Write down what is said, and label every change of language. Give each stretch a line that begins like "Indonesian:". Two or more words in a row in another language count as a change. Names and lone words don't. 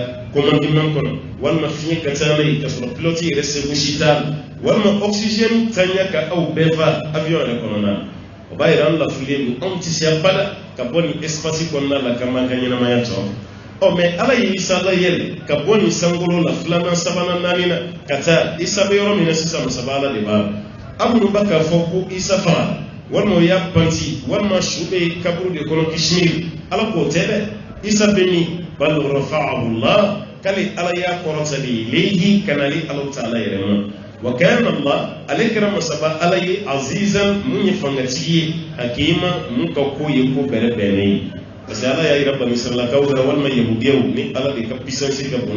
Bambara: commandement kɔnɔ walima fiɲɛ ka ca n'a ye ka sɔrɔ pilote yɛrɛ seko si t'a la walima oxygène taɲa ka aw bɛɛ fa avion yɛrɛ kɔnɔna na o b'a yira an lafilen don anw tɛ se abada ka bɔ nin espace kɔnɔna la k'an b'an ka ɲɛnamaya tɔ mɛ ala ye isa layɛlɛ ka bɔ nin sankolo la filanan sabanan naaninan ka taa isa bɛ yɔrɔ min na sisan masaba ala de b'a la aw minnu b'a k'a fɔ ko isa faga walima o y'a panti walima su bɛ kaburu de kɔnɔ kishimiri ala k'o tɛ dɛ isa bɛ min
Arabic: بل رفعه الله
Bambara: k'ale ala y'a kɔrɔta de ilayhi ka n'ale ala ta'ala yɛrɛ ma wa kana Allah ale kɛra masaba ala ye azizan mun ye fangatigi ye hakima mun ka ko ye ko bɛrɛbɛnnen ye parce que ala y'a yira bani israilakaw la walima yahudiyaw ni ala de ka puissance ka bon